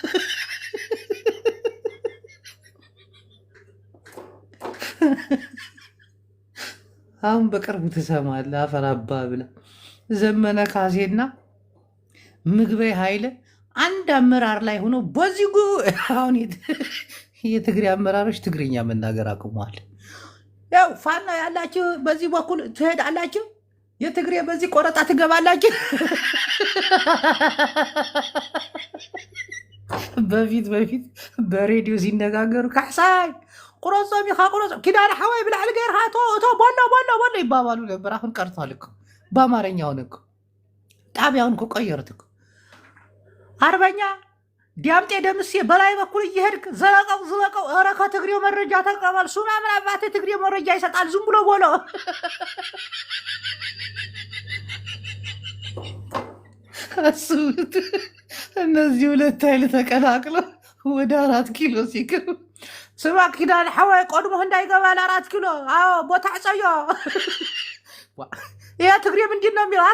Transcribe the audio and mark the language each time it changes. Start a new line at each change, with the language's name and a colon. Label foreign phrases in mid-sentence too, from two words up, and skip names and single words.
Amharic: አሁን በቅርቡ ትሰማለህ። አፈራባ ብለህ ዘመነ ካሴና ምግበይ ኃይለ አንድ አመራር ላይ ሆኖ በዚህ አሁን የትግሬ አመራሮች ትግርኛ መናገር አቁመዋል። ያው ፋና ያላችሁ በዚህ በኩል ትሄዳላችሁ፣ የትግሬ በዚህ ቆረጣ ትገባላችሁ። በፊት በሬዲዮ ሲነጋገሩ ካሕሳይ
Tigrinya: ቁረፆም ኢኻ ቁረፆም ኪዳነ ሓዋይ ብላዕሊ ገይርካ እቶ ቦሎ
Amharic: ይባባሉ ነበር። አሁን ቀርቷል እኮ በአማርኛ ሆነ እኮ ጣቢያውን እኮ ቀየሩት እኮ። አርበኛ ዲያምጤ ደምሴ በላይ በኩል እየሄድክ ዝለቀው ኧረ ከትግሬው መረጃ ተቀበል። ሱና ምን አባቴ ትግሬ መረጃ ይሰጣል? ዝም ብሎ ቦሎ አስቡት። እነዚህ ሁለት ኃይል ተቀላቅለው ወደ 4 ኪሎ ሲገቡ ስማ ኪዳነ ሓዋይ ቆድሞ እንዳይገባ ለ4 ኪሎ ቦታ ዕፀዮ ይሄ ትግሬ ምንድን ነው የሚለው?